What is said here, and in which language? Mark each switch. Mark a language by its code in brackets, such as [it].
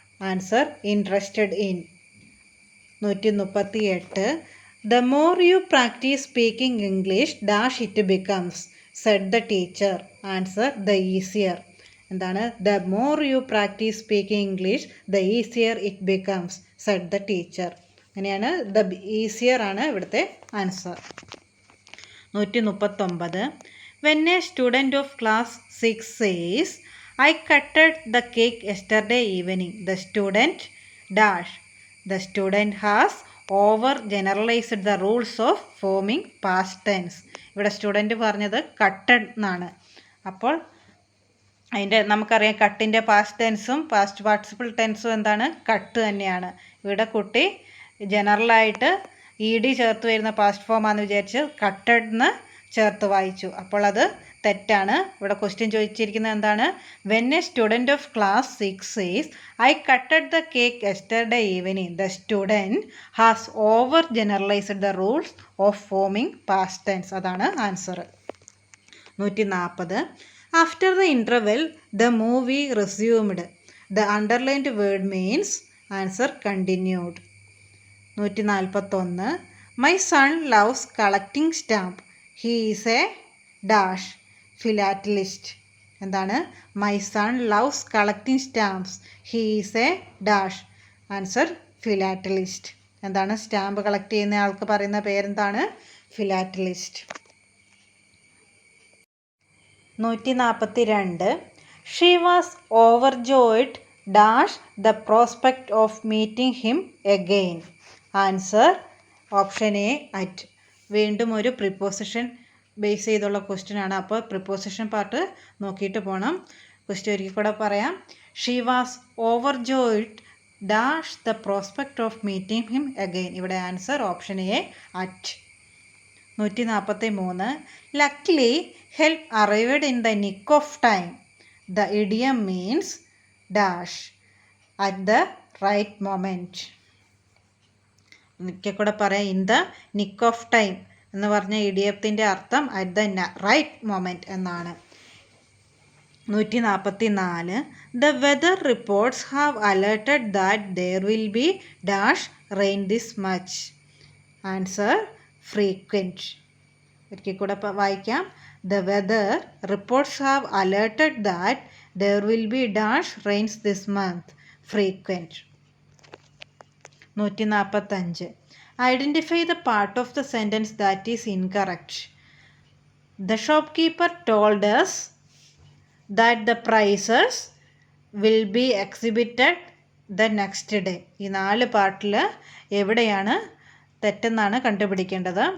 [en] Answer interested in. 138. The more you practice speaking English dash it becomes, said the teacher. Answer the easier. [ml] എന്താണ്? [en] The more you practice speaking English the easier it becomes, said the teacher. [ml] അങ്ങനെയാണ് [en] the easier [ml] ആണ് ഇവിടുത്തെ answer. [en] 139. When a student of class 6 says, I cutted the cake yesterday evening, the student dash. The student has over generalized the rules of forming past tense. [ml] ഇവിടെ student പറഞ്ഞത് cutted എന്നാണ്. അപ്പോൾ അതിൻ്റെ നമുക്കറിയാം കട്ടിൻ്റെ past ടെൻസും past participle ടെൻസും എന്താണ്? Cut തന്നെയാണ്. ഇവിടെ കുട്ടി ജനറലായിട്ട് ED ചേർത്ത് വരുന്ന പാസ്റ്റ് ഫോമാണെന്ന് വിചാരിച്ച് കട്ടഡ് എന്ന് ചേർത്ത് വായിച്ചു. അപ്പോൾ അത് തെറ്റാണ്. ഇവിടെ ക്വസ്റ്റ്യൻ ചോദിച്ചിരിക്കുന്നത് എന്താണ്? [en] When a student of class 6 says, I cutted the cake yesterday evening, the student has over generalized the rules of forming past tense. [ml] അതാണ് answer. [en] 140. After the interval, the movie resumed. The underlined word means answer continued. 141. My son loves collecting stamp. He is a dash philatelist. [ml] എന്താണ്? [en] My son loves collecting stamps. He is a dash. Answer philatelist. [ml] എന്താണ്? Stamp collect ചെയ്യുന്ന ആൾക്ക് പറയുന്ന പേരെന്താണ്? [en] philatelist. 142. She was overjoyed dash the prospect of meeting him again. [ml] Answer option A at. വീണ്ടും ഒരു preposition base ചെയ്തുള്ള question ആണ്. അപ്പോൾ പ്രിപ്പോസിഷൻ പാർട്ട് നോക്കിയിട്ട് പോകണം. ക്വസ്റ്റ്യൻ ഒരിക്കൽ കൂടെ പറയാം. [en] She was overjoyed dash the prospect of meeting him again. ഇവിടെ answer option A at. 143. Luckily help arrived in the nick of time. The idiom means dash at the right moment. [ml] ഒരിക്കൽ കൂടെ പറയാം. In the nick of time എന്ന് പറഞ്ഞ ഇഡിയത്തിൻ്റെ അർത്ഥം at the right moment എന്നാണ്. [en] 144. The weather reports have alerted that there will be dash rain this much. Answer frequent. [ml] ഒരിക്കൽ കൂടെ വായിക്കാം. [en] The weather reports have alerted that there will be dash rains this month. Frequent. 145. Identify the part of the sentence that is incorrect. The shopkeeper told us that the prices will be exhibited the next day. [ml] ഈ 4 പാർട്ടിൽ എവിടെയാണ് തെറ്റെന്നാണ് കണ്ടുപിടിക്കേണ്ടത്.